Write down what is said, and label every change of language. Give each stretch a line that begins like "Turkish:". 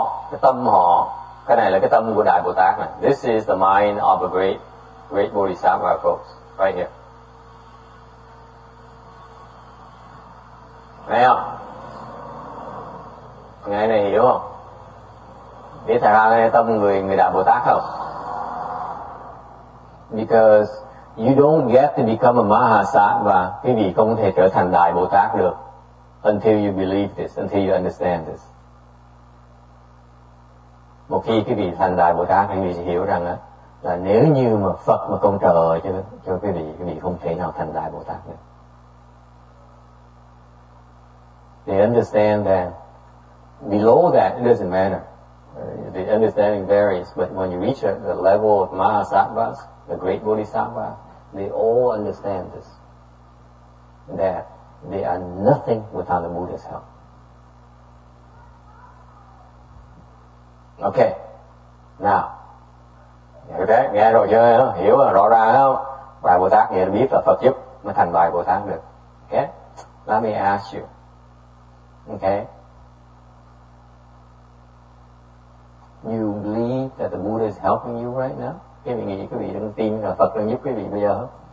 Vietnamese: Cái tâm họ, cái này là cái tâm của Đại Bồ Tát này.
English: This is the mind of a great bodhisattva, folks, right here.
Vietnamese: Thấy không? Ngày này hiểu không? Biết thật ra cái tâm người Đại Bồ Tát không?
English: Because you don't get to become a Mahasattva,
Vietnamese: quý vị không thể trở thành Đại Bồ Tát được
English: until you believe this, until you understand this.
Vietnamese: Một khi quý vị thành Đại Bồ Tát, quý vị sẽ hiểu rằng là nếu như mà Phật mà không trợ cho quý vị không thể nào thành Đại Bồ Tát được.
English: They understand that below that it doesn't matter. The understanding varies, but when you reach the level of Mahasattvas, the great Bodhisattvas, they all understand this. That they are nothing without the Buddha's help. Okay, now,
Vietnamese: nghe rồi chưa? Hiểu rồi, rõ ràng không? Bài Bồ Tát nghĩa là biết là Phật giúp mới thành bài Bồ Tát được.
English: Okay, let me ask you. Okay, you believe that the Buddha is helping you right now?
Vietnamese: Quý vị nghĩ quý vị đang tin là Phật đang giúp quý vị bây giờ không?